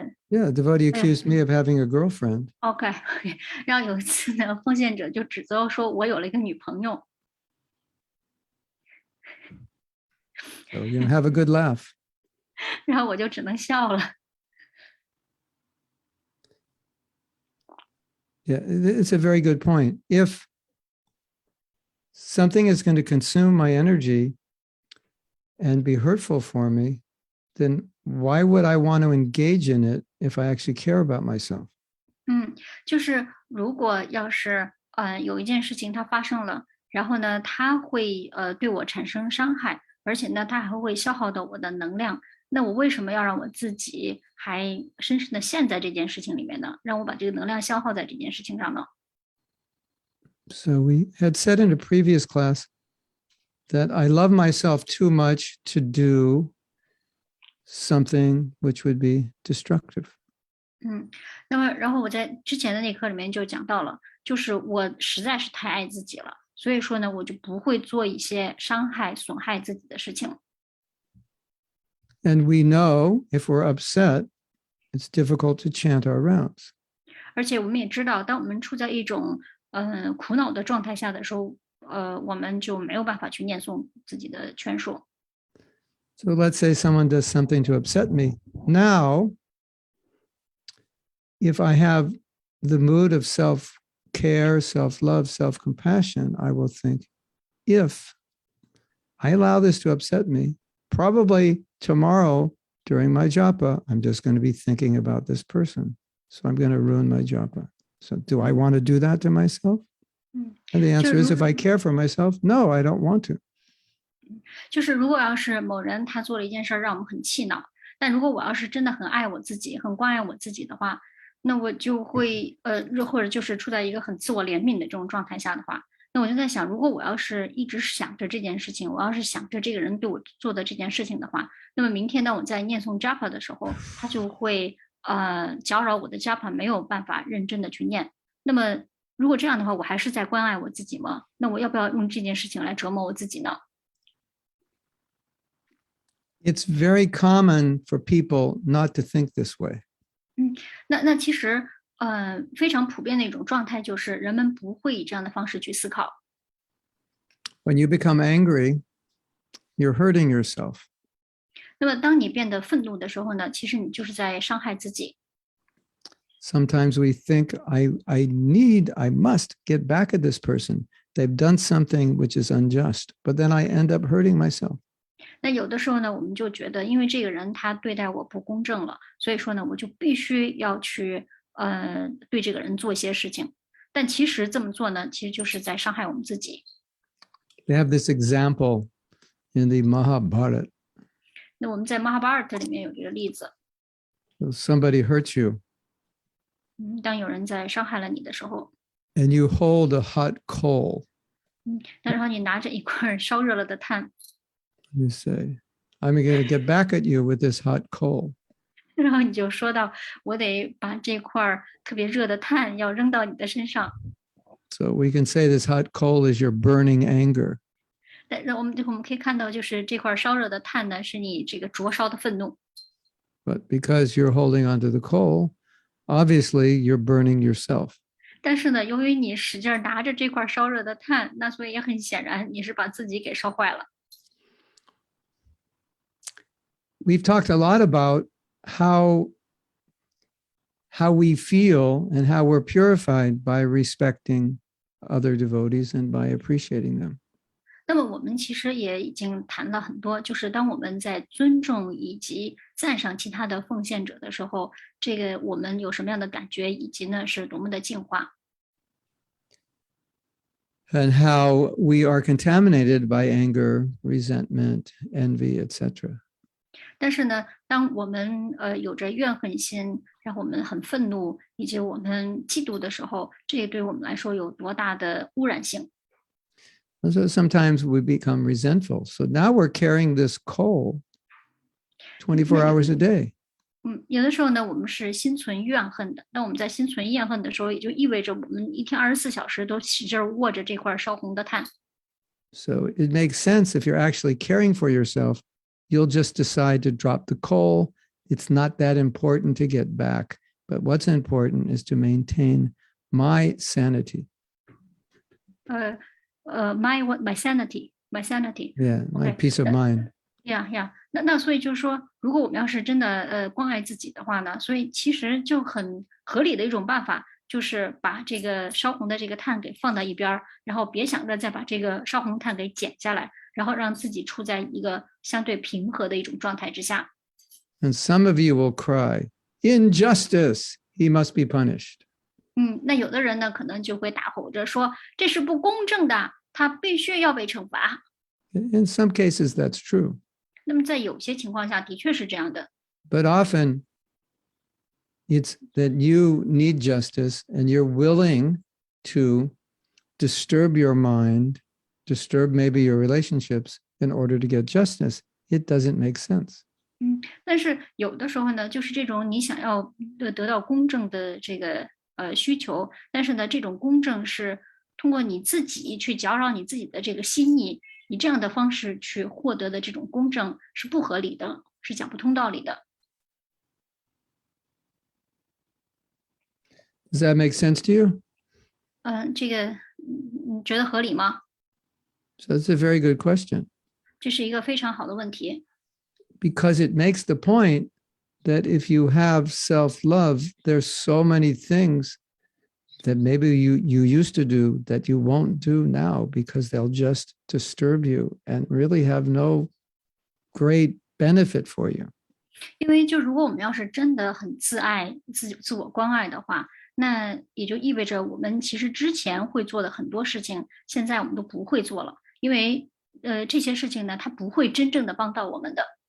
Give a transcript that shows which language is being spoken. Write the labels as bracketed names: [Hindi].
[English] Yeah, a devotee accused me of having a girlfriend. [Chinese] OK， 然后有一次呢，奉献者就指责说我有了一个女朋友。 [English] So, have a good laugh. [Chinese] 然后我就只能笑了。 [English] Yeah, it's a very good point. If something is going to consume my energy and be hurtful for me, then why would I want to engage in it if I actually care about myself? [Chinese] 就是如果要是有一件事情它发生了，然后呢，它会对我产生伤害，而且呢，它还会消耗到我的能量。那我为什么要让我自己还深深的陷在这件事情里面呢？让我把这个能量消耗在这件事情上呢？ [English] So we had said in a previous class that I love myself too much to do something which would be destructive. [Chinese] 那么然后我在之前的那课里面就讲到了，就是我实在是太爱自己了，所以说呢，我就不会做一些伤害、损害自己的事情。 [English] And we know if we're upset, it's difficult to chant our rounds. [Chinese] 而且我们也知道，当我们处在一种苦恼的状态下的时候，我们就没有办法去念诵自己的劝说。 [English] So let's say someone does something to upset me. Now, if I have the mood of care, self-love, self-compassion, I will think, if I allow this to upset me, probably tomorrow during my japa, I'm just going to be thinking about this person. So I'm going to ruin my japa. So do I want to do that to myself? And the answer is, if I care for myself, no, I don't want to. [Chinese] 就是如果要是某人他做了一件事让我们很气恼，但如果我要是真的很爱我自己，很关爱我自己的话，那我就会或者就是处在一个很自我怜悯的这种状态下的话，那我就在想，如果我要是一直想着这件事情，我要是想着这个人对我做的这件事情的话，那么明天当我在念诵 japa 的时候，他就会搅扰我的 japa 没有办法认真的去念。那么如果这样的话，我还是在关爱我自己吗？那我要不要用这件事情来折磨我自己呢？ [English] It's very common for people not to think this way. [Chinese] 那其实非常普遍的一种状态就是人们不会以这样的方式去思考。 [English] When you become angry, you're hurting yourself. [Chinese] 那么当你变得愤怒的时候呢，其实你就是在伤害自己。 [English] Sometimes we think, I must get back at this person. They've done something which is unjust, but then I end up hurting myself. [Chinese] 那有的时候呢，我们就觉得，因为这个人他对待我不公正了，所以说呢，我就必须要去对这个人做一些事情。但其实这么做呢，其实就是在伤害我们自己。 [English] They have this example in the Mahabharata. [Chinese] 那我们在 Mahabharata 里面有这个例子， [English] Somebody hurts you, [Chinese] 当有人在伤害了你的时候， [English] and you hold a hot coal. [Chinese] 那然后你拿着一块烧热了的炭， [English] You say, I'm going to get back at you with this hot coal. [Chinese] 然后你就说到，我得把这块特别热的炭要扔到你的身上。 [English] So we can say this hot coal is your burning anger. [Chinese] 但我们可以看到，就是这块烧热的炭呢，是你这个灼烧的愤怒。 [English] But because you're holding onto the coal, obviously you're burning yourself. [Chinese] 但是呢，由于你使劲拿着这块烧热的炭，那所以也很显然你是把自己给烧坏了。 [English] We've talked a lot about how we feel and how we're purified by respecting other devotees and by appreciating them. [Chinese] 那么我们其实也已经谈了很多，就是当我们在尊重以及赞赏其他的奉献者的时候，这个我们有什么样的感觉，以及呢是多么的净化。 [English] And how we are contaminated by anger, resentment, envy, etc. [Chinese] 但是呢，当我们有着怨恨心，然后我们很愤怒，以及我们嫉妒的时候，这也对我们来说有多大的污染性。 [English] And so sometimes we become resentful. So now we're carrying this coal 24 hours a day. [Chinese] 有的时候呢，我们是心存怨恨的。当我们在心存怨恨的时候，也就意味着我们一天24小时都使劲握着这块烧红的炭。 [English] So it makes sense if you're actually caring for yourself, you'll just decide to drop the coal. It's not that important to get back. But what's important is to maintain my sanity. My sanity. Yeah, my Okay. peace of mind. Yeah. [Chinese] 那所以就是说，如果我们要是真的关爱自己的话呢，所以其实就很合理的一种办法，就是把这个烧红的这个炭给放到一边，然后别想着再把这个烧红炭给剪下来，然后让自己处在一个相对平和的一种状态之下。 [English] And some of you will cry, injustice, he must be punished. [Chinese] 那有的人呢，可能就会大吼着说，这是不公正的，他必须要被惩罚。 [English] In some cases, that's true. [Chinese] 那么在有些情况下，的确是这样的。 [English] But often it's that you need justice and you're willing to disturb your mind, disturb maybe your relationships in order to get justice. It doesn't make sense. [Chinese] 但是有的时候呢，就是这种你想要得到公正的这个需求，但是呢，这种公正是通过你自己去搅扰你自己的这个心意，以这样的方式去获得的这种公正是不合理的，是讲不通道理的。 [English] Does that make sense to you? [Chinese] 这个你觉得合理吗？ [English] So that's a very good question. [Chinese] 这是一个非常好的问题。 [English] Because it makes the point that if you have self-love, there's so many things that maybe you used to do that you won't do now because they'll just disturb you and really have no great benefit for you. [Chinese] 因为就如果我们要是真的很自爱、自我关爱的话，那也就意味着我们其实之前会做的很多事情，现在我们都不会做了，因为这些事情呢，它不会真正的帮到我们的。